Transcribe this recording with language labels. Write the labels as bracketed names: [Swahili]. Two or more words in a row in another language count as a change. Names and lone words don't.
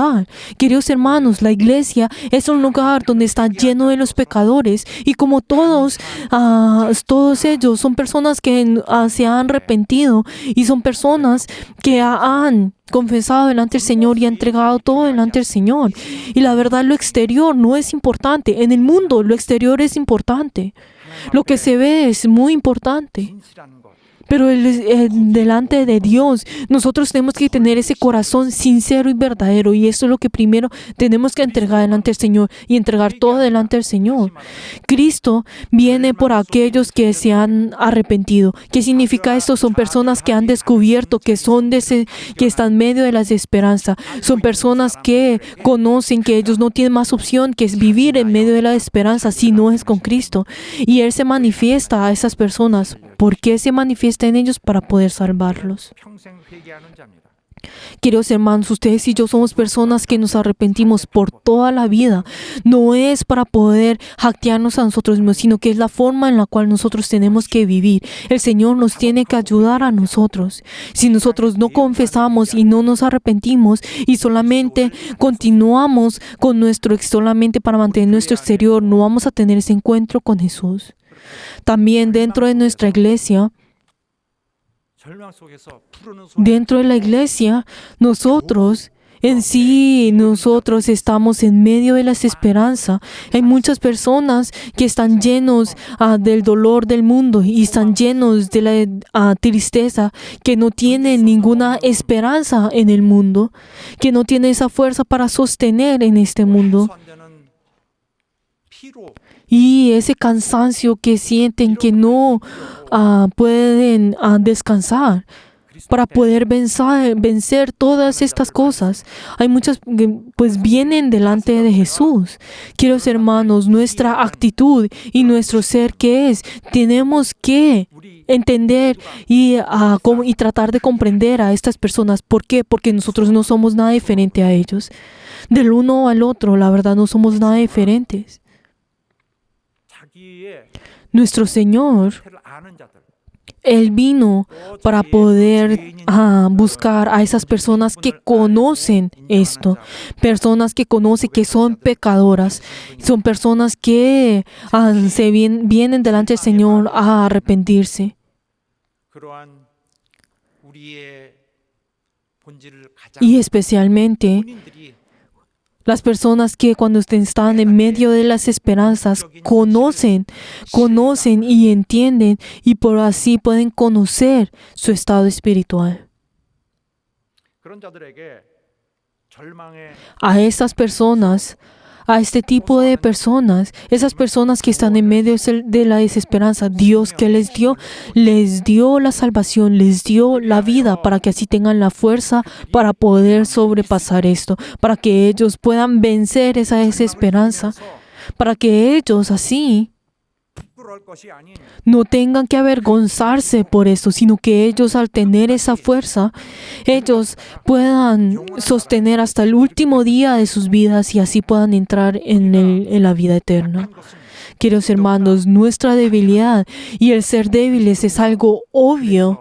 [Spanish] Queridos hermanos, la iglesia es un lugar donde está lleno de los pecadores y como todos ellos son personas que se han arrepentido y son personas que han confesado delante del Señor y han entregado todo delante del Señor. Y la verdad, lo exterior no es importante. En el mundo, lo exterior es importante. Lo que se ve es muy importante. [Korean] 진실한 것 [Spanish] Pero delante de Dios, nosotros tenemos que tener ese corazón sincero y verdadero. Y esto es lo que primero tenemos que entregar delante del Señor y entregar todo delante del Señor. Cristo viene por aquellos que se han arrepentido. ¿Qué significa esto? Son personas que han descubierto que están en medio de la desesperanza. Son personas que conocen que ellos no tienen más opción que es vivir en medio de la esperanza si no es con Cristo. Y Él se manifiesta a esas personas. ¿Por qué se manifiesta en ellos? Para poder salvarlos. [Korean] 평생 회개하는 자입니다. [Spanish] Queridos hermanos, ustedes y yo somos personas que nos arrepentimos por toda la vida. No es para poder jactarnos a nosotros mismos, sino que es la forma en la cual nosotros tenemos que vivir. El Señor nos tiene que ayudar a nosotros. Si nosotros no confesamos y no nos arrepentimos y solamente continuamos con solamente para mantener nuestro exterior, no vamos a tener ese encuentro con Jesús. También dentro de nuestra iglesia, [Korean] 절망 속에서 푸르는 소리 [Spanish] dentro de la iglesia, nosotros en sí nosotros estamos en medio de la desesperanza. Hay muchas personas que están llenos del dolor del mundo y están llenos de la tristeza, que no tienen ninguna esperanza en el mundo, que no tienen esa fuerza para sostener en este mundo. [Korean] 해소 안 되는 피로 [Spanish] Y ese cansancio que sienten que no pueden descansar para poder vencer todas estas cosas. Hay muchas que pues vienen delante de Jesús. Queridos hermanos, nuestra actitud y nuestro ser que es, tenemos que entender y tratar de comprender a estas personas. ¿Por qué? Porque nosotros no somos nada diferente a ellos. Del uno al otro, la verdad, no somos nada diferentes. [Korean] 자기의 [Spanish] Nuestro Señor, [Korean] 죄를 아는 자들 [Spanish] Él vino para poder buscar a esas personas que conocen esto, personas que conocen que son pecadoras, son personas que vienen delante del Señor a arrepentirse. [Korean] 그러한 우리의 본질을 가장 [Spanish] Y especialmente [Korean] 본인들이 [Spanish] las personas que cuando están en medio de las esperanzas conocen y entienden y por así pueden conocer su estado espiritual. [Korean] 그런 자들에게 절망의 [Spanish] A estas personas, a este tipo de personas, esas personas que están en medio de la desesperanza, Dios que les dio la salvación, les dio la vida para que así tengan la fuerza para poder sobrepasar esto, para que ellos puedan vencer esa desesperanza, para que ellos así [Korean] 부끄러울 것이 아닌 [Spanish] no tengan que avergonzarse por eso, sino que ellos al tener esa fuerza, ellos puedan sostener hasta el último día de sus vidas y así puedan entrar en la vida eterna. Queridos hermanos, nuestra debilidad y el ser débiles es algo obvio.